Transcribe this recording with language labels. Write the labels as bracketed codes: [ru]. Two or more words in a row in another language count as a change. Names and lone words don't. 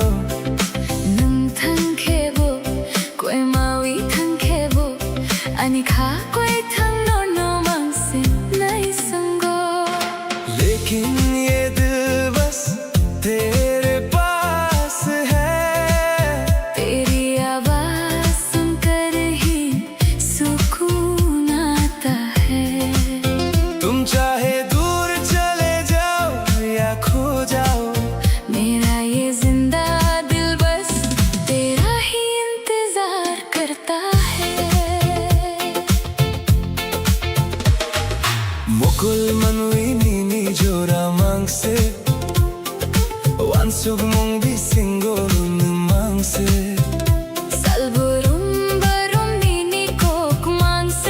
[trp] Nung thang khebo koi mawi thang khebo ani kha koi thang no mang se nai sango [hi] लेकिन ये दिल बस तेरे पास है। तेरी आवाज सुनकर ही सुकून आता है। तुम चाहे दूर चले जाओ या खो जाओ मेरा ये जिंदा दिल बस तेरा ही इंतजार करता है। [trp] Mukul manuini ni jora mangse Wansug mong bisingo mangse Salburum barum nini kok mangse